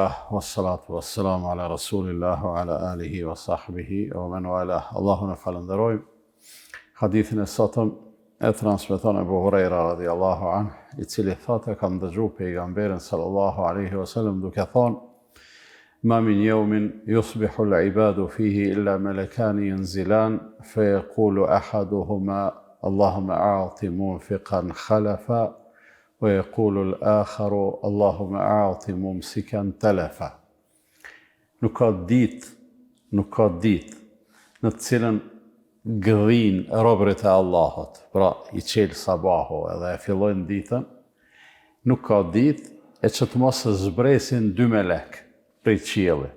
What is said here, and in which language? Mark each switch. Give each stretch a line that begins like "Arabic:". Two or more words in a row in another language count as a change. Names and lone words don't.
Arabic: والصلاة والسلام على رسول الله وعلى آله وصحبه ومن والاه.
Albanian: Allahun e falenderojmë. Hadithin e sotëm e transmeton Abu Huraira
Arabic: رضي الله عنه,
Albanian: i cili thotë kam dëgjuar pejgamberin
Arabic: صلى الله عليه وسلم
Albanian: duke thonë:
Arabic: ما من يوم يصبح العباد فيه إلا ملكان ينزلان فيقول أحدهما اللهم أعط منفقا خلفا ويقول الآخر اللهم أعط ممسكا تلفا.
Albanian: Nuk ka ditë në të cilën gëdhin robërit e Allahut, pra i qelë sabahu edhe e fillojnë ditën, nuk ka ditë e që të mos zbresin dy melek prej qiellit.